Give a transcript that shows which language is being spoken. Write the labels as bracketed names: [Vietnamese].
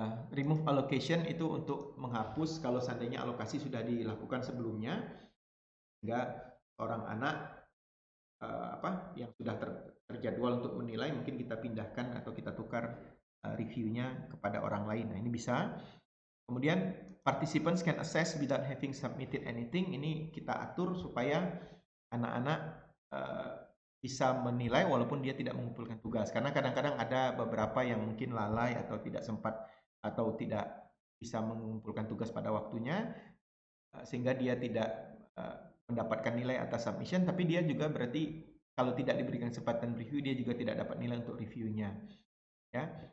[Indonesian] Remove allocation itu untuk menghapus kalau seandainya alokasi sudah dilakukan sebelumnya, sehingga orang anak yang sudah terjadwal untuk menilai mungkin kita pindahkan atau kita tukar reviewnya kepada orang lain. Nah, ini bisa. [English] Kemudian participants can assess without having submitted anything. [Indonesian] Ini kita atur supaya anak-anak bisa menilai walaupun dia tidak mengumpulkan tugas. Karena kadang-kadang ada beberapa yang mungkin lalai atau tidak sempat atau tidak bisa mengumpulkan tugas pada waktunya, sehingga dia tidak mendapatkan nilai atas submission, tapi dia juga berarti kalau tidak diberikan kesempatan review, dia juga tidak dapat nilai untuk reviewnya. Ya.